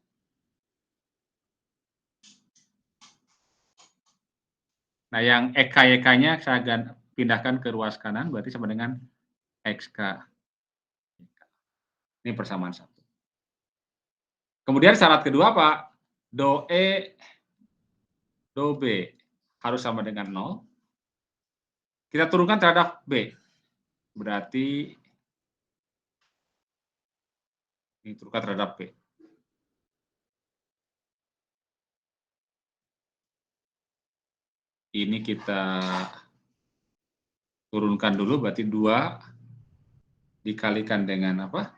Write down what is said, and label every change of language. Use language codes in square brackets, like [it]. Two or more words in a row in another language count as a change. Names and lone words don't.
[id] Nah, yang EK-YK-nya saya pindahkan ke ruas kanan, berarti sama dengan XK. Ini persamaan 1. Kemudian syarat kedua, Pak, do E, do B harus sama dengan 0. Kita turunkan terhadap B. Berarti ini turunkan terhadap B. Ini kita turunkan dulu, berarti 2 dikalikan dengan apa?